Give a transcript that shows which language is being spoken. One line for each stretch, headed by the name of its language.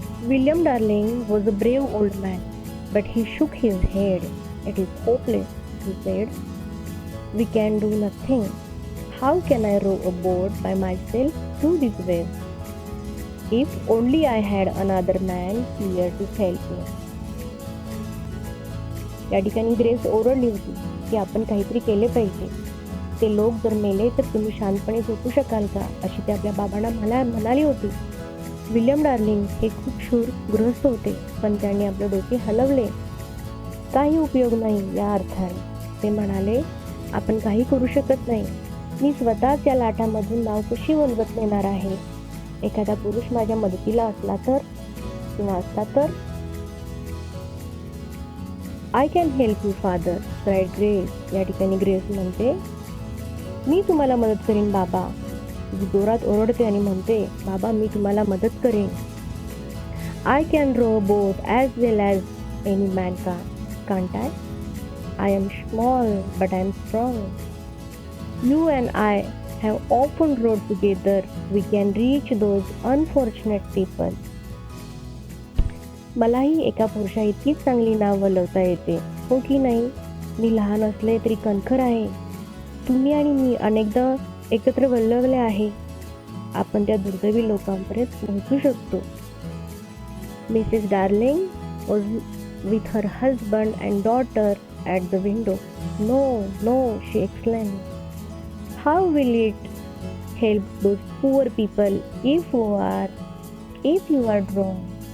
English: William Darling was a brave old man, but he shook his head. It is hopeless, he said. We can do nothing. How can I row a boat by myself through this waves? If only I had another man here to help me.
Marathi: या ठिकाणी grace ओरडली होती की आपण काहीतरी केले पाहिजे. ते लोक जर मेले तर तुम्ही शांतपणे झोपू शकाल का, अशी ते आपल्या बाबांना म्हणाली होती. विल्यम डार्लिंग हे खूप शूर गृहस्थ होते, पण त्यांनी आपले डोके हलवले. काही उपयोग नाही या अर्थाने. ते म्हणाले, आपण काही करू शकत नाही. मी स्वतःच या लाटांमधून नाव कशी वलवत नेणार आहे. एखादा पुरुष माझ्या मदतीला असला तर
English: I can help you father, cried Grace.
Marathi: या ठिकाणी ग्रेस म्हणते, मी तुम्हाला मदत करीन बाबा. ती जोरात ओरडते आणि म्हणते, बाबा मी तुम्हाला मदत करेन.
English: I can row a boat as well as any man can't I? I am small but I am strong. You and I have often rowed together. We can reach those unfortunate people.
Marathi: मलाही एका पुरुषा इतकीच चांगली नाव वलवता येते, हो की नाही? मी लहान असले तरी कणखर आहे. तुम्ही आणि मी अनेकदा एकत्र वल्लवले आहे. आपण त्या दुर्दैवी लोकांपर्यंत पोहोचू शकतो.
English: Mrs Darling was with her husband and daughter at the window. No, no, she exclaimed. How will it help those poor people if you are drowned?